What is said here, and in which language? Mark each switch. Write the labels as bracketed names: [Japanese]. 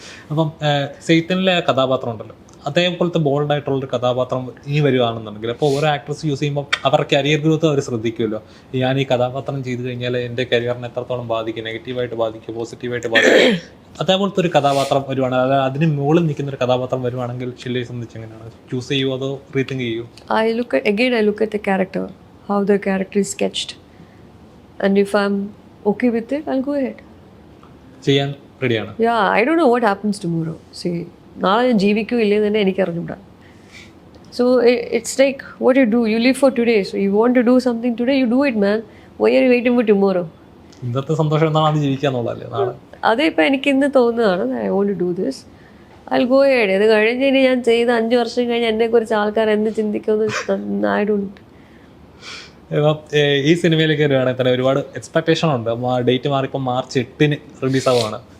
[Malayalam] അപ്പം സെയ്ത്തനിലെ കഥാപാത്രം ഉണ്ടല്ലോ, അതേപോലത്തെ ബോൾഡായിട്ടുള്ളൊരു കഥാപാത്രം ഇനി വരുവാണെന്നുണ്ടെങ്കിൽ അപ്പോൾ ഓരോ ആക്ട്രസ് യൂസ് ചെയ്യുമ്പോൾ അവരുടെ കരിയർ ഗ്രോത്ത് അവർ ശ്രദ്ധിക്കുമല്ലോ. ഞാൻ ഈ കഥാപാത്രം ചെയ്ത് കഴിഞ്ഞാൽ എൻ്റെ കരിയറിനെ എത്രത്തോളം ബാധിക്കും, നെഗറ്റീവായിട്ട് ബാധിക്കും, പോസിറ്റീവായിട്ട് ബാധിക്കും. അതേപോലത്തെ ഒരു കഥാപാത്രം വരുവാണ്, അതായത് അതിന് മുകളിൽ നിൽക്കുന്ന ഒരു കഥാപാത്രം വരുവാണെങ്കിൽ ഷില്ലയെ സംബന്ധിച്ച് എങ്ങനെയാണ് ചൂസ് ചെയ്യുമോ അതോ റീതിങ്ക് ചെയ്യുമോ? [English] I look at the character, how the character is sketched, and if I'm okay with it, I'll go ahead. [Malayalam] ചെയ്യാൻ റെഡിയാണ്. [English] Yeah, I don't know what happens tomorrow. [Malayalam] See, നാളെ ഞാൻ ജീവിക്കൂ ഇല്ലെന്ന് തന്നെ എനിക്ക് അറിഞ്ഞൂടാ. [English] So it's like what you do, you live for today. So you want to do something today, you do it, man. Why are you waiting for tomorrow? [Malayalam] ഇന്നത്തെ സന്തോഷം എന്താണ് അത് ജീവിക്കാന്നുള്ളതല്ലേ നാളെ. അതേ ഇപ്പം എനിക്ക് ഇന്ന് തോന്നുന്നതാണ്, [English] I want to do this, I go head. [Malayalam] ഇത് കഴിഞ്ഞ് ഇനി ഞാൻ ചെയ്ത 5 വർഷം കഴിഞ്ഞ് എന്നെക്കുറിച്ച് ആൾക്കാർ എന്ത് ചിന്തിക്കുമെന്ന് [English] I don't. [Malayalam] ഈ സിനിമയിലേക്ക് വരുവാണെങ്കിൽ തന്നെ ഒരുപാട് എക്സ്പെക്ടേഷൻ ഉണ്ട്. ഡേറ്റ് മാറിപ്പോൾ March 8 റിലീസ് ആവുകയാണ്.